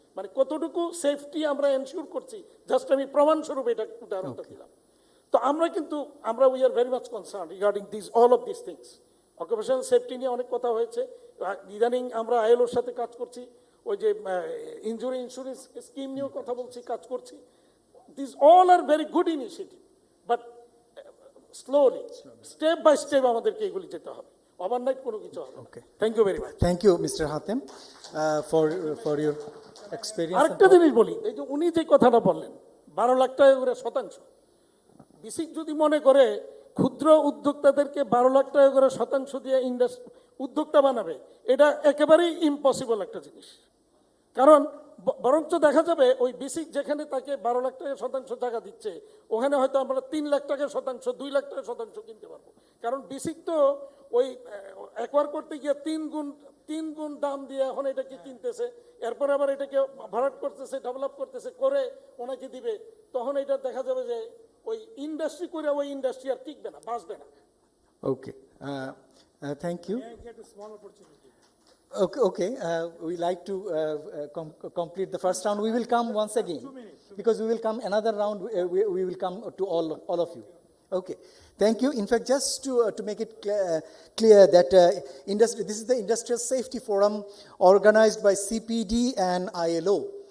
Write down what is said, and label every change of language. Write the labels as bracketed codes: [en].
[bn] মানে কতটুকু সেফটি আমরা এনশিওর করছি, জাস্ট আমি প্রমাণস্বরূপ এটা উদাহরণটা দিলাম। তো আমরা [en] We are very much concern regarding all of this things. [bn] Occupational safety নিয়ে অনেক কথা হয়েছে। ইদানিং আমরা আইএলওর সাথে কাজ করছি, ওই যে ইনজুরি ইন্স্যুরেন্স স্কিম নিয়েও কথা বলছি, কাজ করছি। [en] These all are very good initiative, but slowly, step by step [bn] আমাদেরকে এগুলি যেতে হবে, ওভারনাইট কোনো কিছু হবে। [en] Okay. Thank you very much. Thank you, Mr. Hatem, for your experience. [bn] আরেকটা জিনিস বলি, এই যে উনি যে কথাটা বললেন 12 লাখ টাকা করে শতাংশ, বিসিক যদি মনে করে ক্ষুদ্র উদ্যোক্তাদেরকে 12 লাখ টাকা করে শতাংশ দিয়ে উদ্যোক্তা বানাবে, এটা একেবারেই ইম্পসিবল একটা জিনিস। কারণ বরঞ্চ দেখা যাবে ওই বিসিক যেখানে তাকে 12 লাখ টাকা শতাংশ টাকা দিচ্ছে, ওখানে হয়তো আমরা 3 লাখ টাকা শতাংশ, 2 লাখ টাকা শতাংশ কিনতে পারবো। কারণ বিসিক তো ওই একবার করতে গিয়ে 3 গুণ দাম দিয়ে এখন এটাকে কিনতেছে, এরপর আবার এটাকে ভরাট করতেছে, ডেভেলপ করতেছে, করে ওনাকে দিবে। তখন এটা দেখা যাবে যে ওই ইন্ডাস্ট্রি করে ওই ইন্ডাস্ট্রি আর টিকবে না, বাঁচবে না। [en] Okay. Thank you. May I get a small opportunity? Okay. We like to complete the first round. We will come once again because we will come another round. We will come to all of you. Okay. Thank you. In fact, just to make it clear that this is the Industrial Safety Forum organized by CPD and ILO.